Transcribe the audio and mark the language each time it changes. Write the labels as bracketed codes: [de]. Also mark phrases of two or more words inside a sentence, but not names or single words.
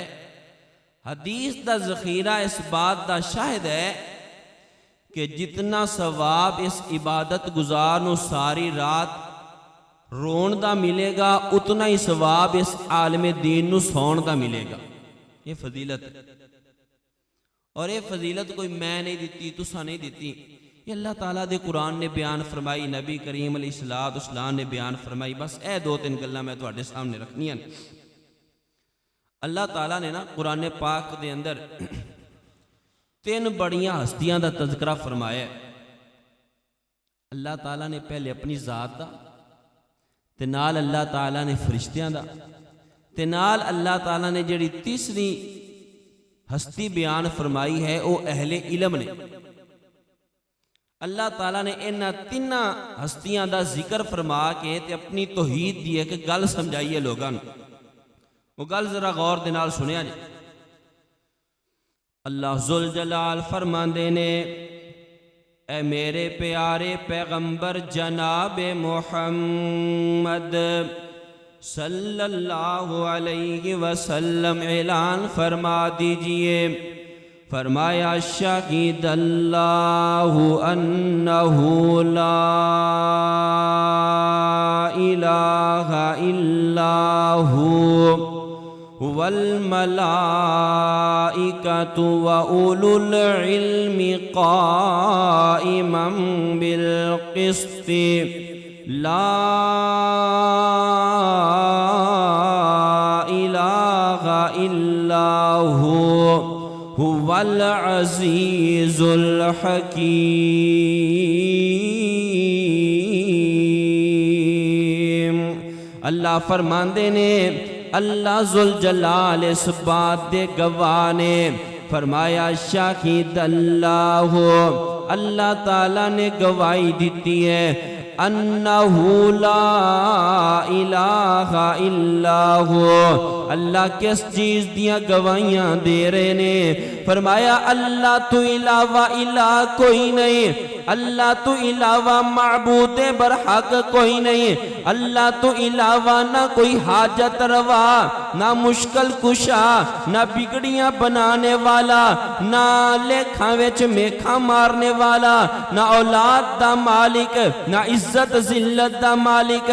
[pa] حدیث کا ذخیرہ اس بات کا شاہد ہے کہ جتنا ثواب اس عبادت گزار نوں ساری رات رون دا ملے گا، اتنا ہی ثواب اس عالمِ دین نوں سون دا ملے گا. یہ فضیلت ہے، اور یہ فضیلت کوئی میں نہیں دی، تسا نہیں دی، یہ اللہ تعالیٰ دے قرآن نے بیان فرمائی، نبی کریم علیہ السلام نے بیان فرمائی. بس اے 2-3 گلاں میں تہاڈے سامنے رکھنیاں۔ اللہ تعالیٰ نے نا قرآن پاک دے اندر 3 وڈیاں ہستیاں کا تذکرہ فرمایا. اللہ تعالیٰ نے پہلے اپنی ذات کا، تے نال اللہ تعالیٰ نے فرشتیاں دا، تے نال اللہ تعالیٰ نے جیہڑی تیسری ہستی بیان فرمائی ہے وہ اہلِ علم نے. اللہ تعالیٰ نے انہاں 3 ہستیاں کا ذکر فرما کے تے اپنی توحید دی اک گل سمجھائی ہے لوگوں کو. وہ گل ذرا غور دے نال سنیا جی. اللہ ذوالجلال فرماندے نے، اے میرے پیارے پیغمبر جناب محمد صلی اللہ علیہ وسلم اعلان فرما دیجیے. [ar] فرمایا شهد الله أنه لا إله إلا هو وال ملائكة وأولو العلم قائما بالقسط لا إله إلا هو العزيز الحكيم. [pa] اللہ فرماندے نے، اللہ ذوالجلال اس بات دے گواہ نے. فرمایا [ar] شهد الله, [pa] اللہ تعالیٰ نے گواہی دی ہے, [ar] أنه لا إله إلا هو. [pa] اللہ کس چیز دیاں گواہیاں دے رہے نے? فرمایا اللہ توں علاوہ الٰہ کوئی نہیں، اللہ توں علاوہ معبود برحق کوئی نہیں، اللہ توں علاوہ نا کوئی حاجت روا، نا مشکل کشا، نا بگڑیاں بنانے والا، نا لیکھا وچ میخ مارنے والا، نا اولاد دا مالک، نا عزت ذلت دا مالک.